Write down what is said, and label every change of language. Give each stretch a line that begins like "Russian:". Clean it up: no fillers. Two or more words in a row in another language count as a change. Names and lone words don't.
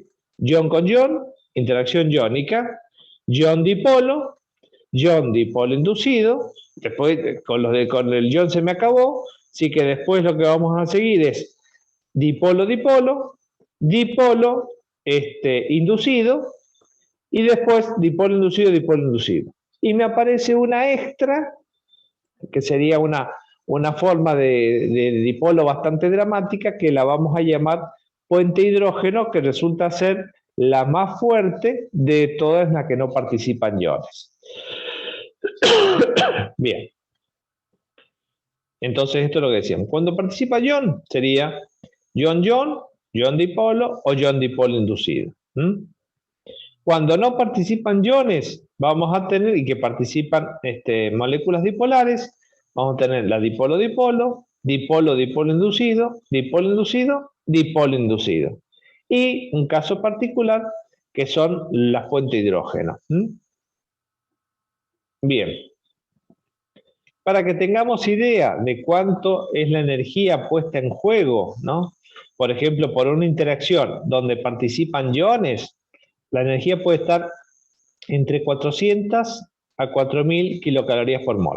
Spanish: Ion con ion, interacción iónica, ion dipolo inducido, después con el ion se me acabó, así que después lo que vamos a seguir es dipolo-dipolo, dipolo inducido, y después dipolo inducido, dipolo inducido. Y me aparece una extra, que sería una forma de dipolo bastante dramática, que la vamos a llamar puente hidrógeno, que resulta ser la más fuerte de todas las que no participan iones. Bien. Entonces esto es lo que decíamos. Cuando participa ion, sería ion-ion, ion dipolo o ion dipolo inducido. Cuando no participan iones, vamos a tener, y que participan moléculas dipolares, vamos a tener la dipolo-dipolo, dipolo-dipolo inducido, dipolo inducido, dipolo inducido. Y un caso particular que son las fuentes de hidrógeno. Bien. Para que tengamos idea de cuánto es la energía puesta en juego, ¿no? Por ejemplo, por una interacción donde participan iones, la energía puede estar entre 400 a 4000 kilocalorías por mol.